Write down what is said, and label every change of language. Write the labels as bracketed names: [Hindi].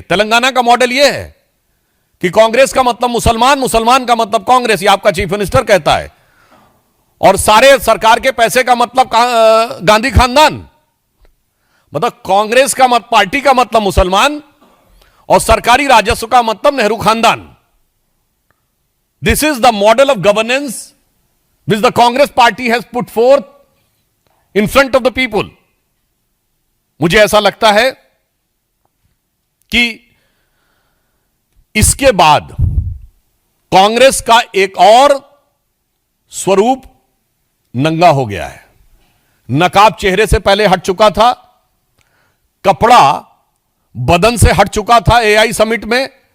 [Hindi] तेलंगाना का मॉडल यह है कि कांग्रेस का मतलब मुसलमान, मुसलमान का मतलब कांग्रेस, ये आपका चीफ मिनिस्टर कहता है, और सारे सरकार के पैसे का मतलब गांधी खानदान। मतलब कांग्रेस का पार्टी का मतलब मुसलमान और सरकारी राजस्व का मतलब नेहरू खानदान। [English] This is the model of governance which the Congress party has put forth in front of the people. [Hindi] मुझे ऐसा लगता है कि इसके बाद कांग्रेस का एक और स्वरूप नंगा हो गया है। नकाब चेहरे से पहले हट चुका था, कपड़ा बदन से हट चुका था एआई समिट में।